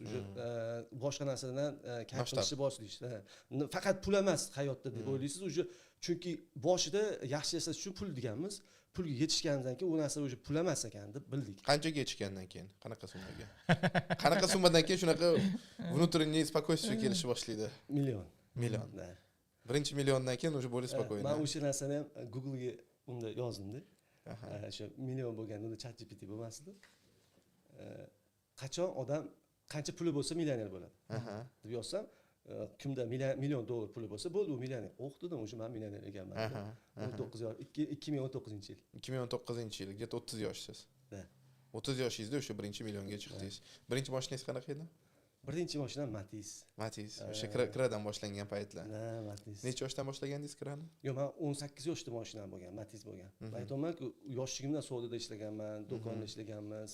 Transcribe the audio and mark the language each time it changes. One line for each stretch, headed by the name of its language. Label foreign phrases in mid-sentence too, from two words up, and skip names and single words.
Uzbek: O'sha boshqa narsalardan kampirishni boshlaysiz. Faqat pul emas hayotda deb o'ylaysiz. O'sha chunki boshida yaxshi yashash uchun pul deganmiz. Pulga yetishgandan keyin u narsa o'sha pul emas ekan deb bildik. Qanchaga yetishgandan keyin? Qanaqa summaga? Qanaqa summadan keyin shunaqa
Russian: внутренний спокойствие
Uzbek: kelishni boshlaydi? Million. Да. Birinchi milliondan keyin o'sha bo'lish spokойно. Men o'sha narsani ham Google'ga unda yozdim-da. O'sha million bo'lganda unda ChatGPT bo'lmasdi. Qachon odam qancha puli bo'lsa millioner bo'ladi deb yozsam, kimda million dollar puli bo'lsa bo'ldi, u millioner. O'qidim, o'sha men millioner ekanman. 2019-yil. 2019-yil, где-то 30 yoshsiz. Da. 30 yoshingizda o'sha birinchi millionga chiqdingiz. Birinchi mashinangiz qanaqa edi? Birinchi mashinam Matiz. O'sha kiradan boshlangan paytlar. Matiz. Necha yoshdan boshlagandingiz kirani? Yo'q, men 18 yoshda mashinam bo'lgan, Matiz bo'lgan. Aytaman-ku, yoshligimdan savdoda ishlaganman, do'konda ishlaganmiz.